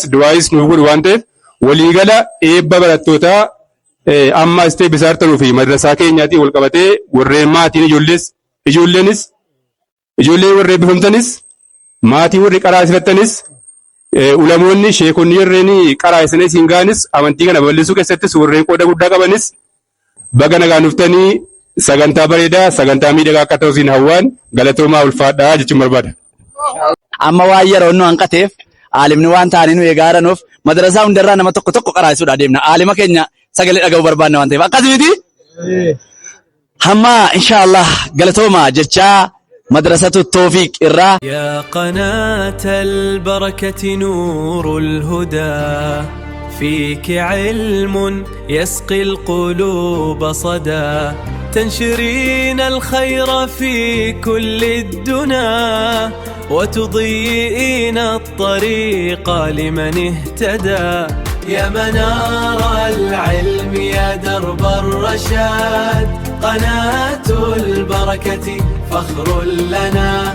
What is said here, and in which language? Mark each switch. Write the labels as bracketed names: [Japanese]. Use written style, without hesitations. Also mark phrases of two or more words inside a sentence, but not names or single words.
[Oromo] du'aayis nuuf godhu waan ta'eef waliigala eebba barattootaa amma istee bisaartanuu fi madrasaa keenyaatiin wal qabatee warreen maatiin ijoolleenis ijoollee warra eebbifamtanis maatii warri qaraa isirattanis ulamoonni sheekonni warreen qaraa isaanii siin gaanis amantii kana bal'isuu keessattis warreen qooda guddaa qabanis baga nagaan dhuftanii sagantaa bareedaa sagantaa miidhagaa akka ta'u siin hawwaan galatoomaa ulfaadhaa jechuun barbaada. Amma waan yeroo nu hanqateef aalimni waan ta'anii nu eegaaranuuf madrasaa hundarraa nama tokko tokko qaraasuudhaa deemna. Aalima keenya sagalee dhaga'uu barbaadna waan ta'eef akkasumiti. Hamma inshaallah galatoomaa jechaa مدرسة التوفيق الرا [Arabic] يا قناة البركة نور الهدى فيك علم يسقي القلوب صدى تنشرين الخير في كل الدنا وتضيئين الطريق لمن اهتدى يا منار العلم يا درب الرشاد قناة البركة فخر لنا